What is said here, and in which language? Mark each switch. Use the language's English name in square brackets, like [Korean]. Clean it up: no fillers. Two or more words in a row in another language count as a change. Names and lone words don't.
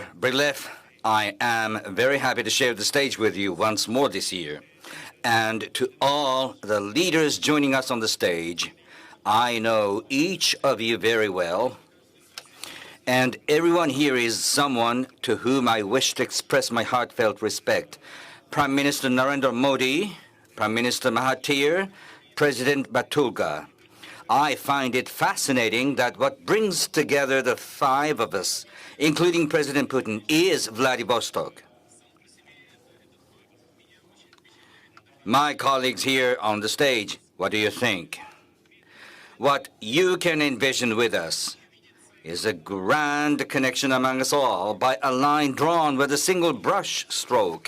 [English] Briskly, I am very happy to share the stage with you once more this year. And to all the leaders joining us on the stage, I know each of you very well. And everyone here is someone to whom I wish to express my heartfelt respect. Prime Minister Narendra Modi, Prime Minister Mahathir, President Batulga. I find it fascinating that what brings together the 5 of us, including President Putin, is Vladivostok. My colleagues here on the stage, what do you think? What you can envision with us is a grand connection among us all by a line drawn with a single brush stroke.